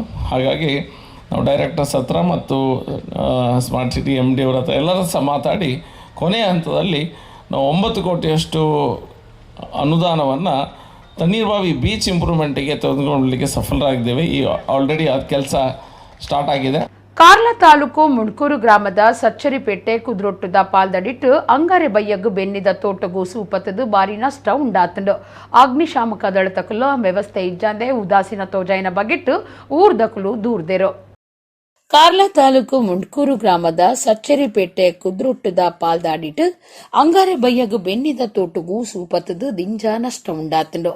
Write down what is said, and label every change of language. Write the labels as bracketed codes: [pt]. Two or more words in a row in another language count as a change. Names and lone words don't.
[kn] ಹಾಗಾಗಿ ನಾವು ಡೈರೆಕ್ಟರ್ಸ್ ಹತ್ರ ಮತ್ತು [en] smart city MD [kn] ಅವರ ಹತ್ರ ಎಲ್ಲರ ಸಹ ಮಾತಾಡಿ ಕೊನೆಯ ಹಂತದಲ್ಲಿ ನಾವು 9 ಕೋಟಿಯಷ್ಟು ಅನುದಾನವನ್ನು ತಣ್ಣೀರ್ಬಾವಿ [en] beach improvement [kn] ತೆಗೆದುಕೊಳ್ಳಲಿಕ್ಕೆ ಸಫಲರಾಗಿದ್ದೇವೆ. ಈ ಆಲ್ರೆಡಿ ಅದು ಕೆಲಸ ಸ್ಟಾರ್ಟ್ ಆಗಿದೆ. [tcy] ಕಾರ್ಲ ತಾಲೂಕು ಮುಣ್ಕೂರು ಗ್ರಾಮದ ಸಚ್ಚರಿಪೇಟೆ ಕುದ್ರೊಟ್ಟುದ ಪಾಲ್ದಡಿಟ್ಟು ಅಂಗಾರೆ ಬಯ್ಯಗು ಬೆನ್ನಿದ ತೋಟಗೂ ಸೂಪತ್ತದು ಬಾರಿ ನಷ್ಟ ಉಂಡಾತಂಡು. ಅಗ್ನಿಶಾಮಕ ದಳತಕಲು ವ್ಯವಸ್ಥೆ ಇಜ್ಜಂದೆ ಉದಾಸೀನ ತೋಜಾಯಿನ ಬಗೆಟ್ಟು ಊರ್ದಕಲು ದೂರ್ದೆರು. ಕಾರ್ಲ ತಾಲೂಕು ಮುಂಡ್ಕೂರು ಗ್ರಾಮದ ಸಚ್ಚರಿಪೇಟೆ ಕುದ್ರೊಟ್ಟುದ ಪಾಲ್ದಾಡಿಟ್ಟು ಅಂಗಾರೆ ಬಯ್ಯಗು ಬೆನ್ನಿದ ತೋಟಗೂ ಸೂಪತ್ತದು ದಿಂಜ ನಷ್ಟ ಉಂಡಾತಂಡು.